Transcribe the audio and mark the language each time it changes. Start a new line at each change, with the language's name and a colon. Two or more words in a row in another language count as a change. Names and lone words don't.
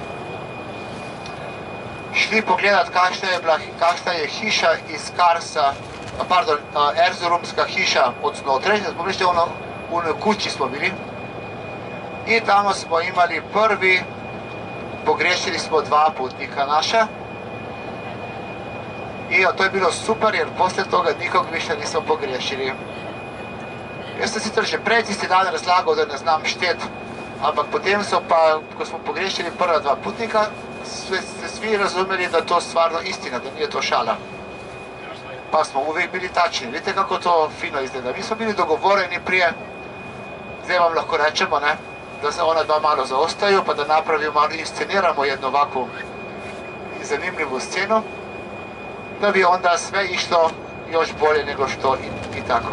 Slovenian: Šli pogledati, kakšna je hiša iz Karsa, Erzurumska hiša od znotraj, se spomnite,
Croatian: v kući smo bili.
Slovenian: In tam smo imeli prvi, pogrešili smo 2 potnika naša.
Croatian: In to je bilo super, jer posle toga nikog više nismo pogrešili.
Slovenian: Jaz sem sicer že prej tisti dan razlagal, da ne znam štet, ampak potem so pa, ko smo pogrešili prva 2 potnika, ste
Croatian: svi razumeli, da to stvarno istina, da nije to šala. Pa smo uvijek bili tačni. Vidite, kako to fino izgleda. Mi smo bili dogovoreni prije,
Slovenian: zdaj vam lahko rečemo,
Croatian: ne, da se ona 2 malo zaostaju, pa da napravimo malo, insceniramo jednu ovakvu zanimljivu scenu, da bi onda sve išlo još bolje nego što i tako.